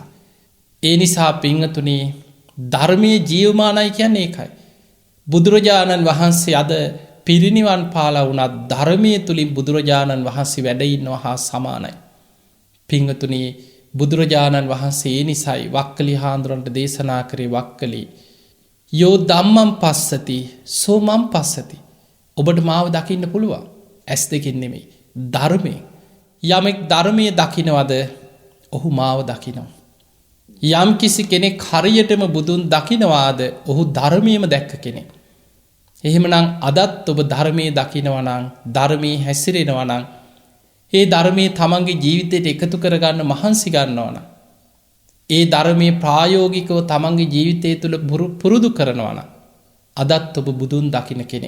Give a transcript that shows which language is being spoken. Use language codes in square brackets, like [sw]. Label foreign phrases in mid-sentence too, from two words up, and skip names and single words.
[si] ඒ නිසා පින්වතුනි, ධර්මයේ ජීවමානයි කියන්නේ ඒකයි. බුදුරජාණන් වහන්සේ අද පිරිනිවන් පාලා වුණත් ධර්මයේ තුලින් බුදුරජාණන් වහන්සේ වැඩ ඉන්නවා හා සමානයි. පින්වතුනි, බුදුරජාණන් වහන්සේ ඒ නිසයි වක්කලි හාමුදුරන්ට දේශනා කරේ වක්කලි [pi] යෝ ධම්මං පස්සති සෝ මං පස්සති. [si] ඔබට මාව දකින්න පුළුවන් ඇස් දෙකින් නෙමෙයි, ධර්මයෙන්. යමෙක් ධර්මයේ දකින්නවද ඔහු මාව දකිනවා. යම් කිසි කෙනෙක් හරියටම බුදුන් දකින්නවාද ඔහු ධර්මයේම දැක්ක කෙනෙක්. එහෙමනම් අදත් ඔබ ධර්මයේ දකිනවා නම්, ධර්මයේ හැසිරෙනවා නම්, ඒ ධර්මයේ තමන්ගේ ජීවිතයට එකතු කරගන්න මහන්සි ගන්නවා නම්, ඒ ධර්මයේ ප්‍රායෝගිකව තමන්ගේ ජීවිතය තුළ පුරුදු කරනවා නම් අදත් ඔබ බුදුන් දකින්න කෙනෙක්.